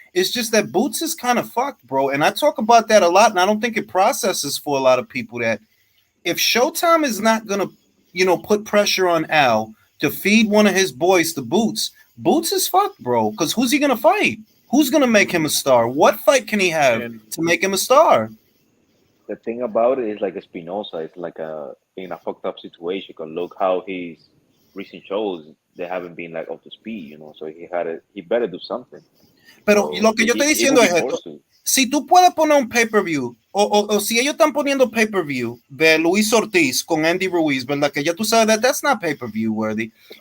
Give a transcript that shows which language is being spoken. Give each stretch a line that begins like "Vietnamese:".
English: It's just that Boots is kind of fucked, bro. And I talk about that a lot, and I don't think it processes for a lot of people that if Showtime is not gonna, put pressure on Al to feed one of his boys to Boots, Boots is fucked, bro. Because who's he gonna fight? Who's gonna make him a star? What fight can he have to make him a star? The thing about it is like Espinosa is like in a fucked up situation. Because look how his recent shows they haven't been like up to speed, So he better do something.
Spanish: Pero lo que yo estoy diciendo es esto. Si tú puedes poner un pay-per-view, o si ellos están poniendo pay-per-view de Luis Ortiz con Andy Ruiz, ¿verdad? Que ya tú sabes
English: that's not pay-per-view worthy.